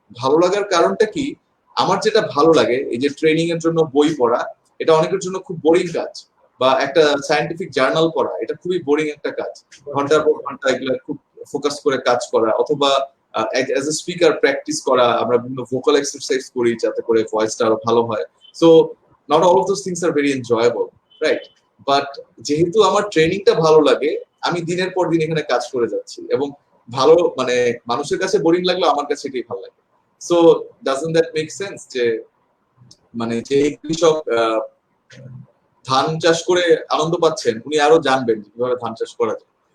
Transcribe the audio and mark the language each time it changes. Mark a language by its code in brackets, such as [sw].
[bn] ভালো লাগার কারণটা কি, আমার যেটা ভালো লাগে, এই যে ট্রেনিং এর জন্য বই পড়া, এটা অনেকের জন্য খুব বোরিং কাজ, বা একটা সায়েন্টিফিক জার্নাল পড়া, এটা খুবই বোরিং একটা কাজ। ঘন্টার পর ঘন্টা এগুলো খুব ফোকাস করে কাজ করা, অথবা অ্যাজ এ স্পিকার প্র্যাকটিস করা, আমরা বিভিন্ন ভোকাল এক্সারসাইজ করি যাতে করে ভয়েসটা আরো ভালো হয়। [en] So not all of those things are very enjoyable, right? [bn] But যেহেতু আমার ট্রেনিংটা ভালো লাগে, আমি দিনের পর দিন এখানে কাজ করে যাচ্ছি, এবং ভালো মানে মানুষের কাছে বোরিং লাগলো, আমার কাছে এটাই ভালো লাগে। So [en] doesn't that make sense [bn] যে মানে যে কৃষক ধান চাষ করে আনন্দ পাচ্ছেন, উনি আরো জানবেন কিভাবে ধান চাষ করা যায়।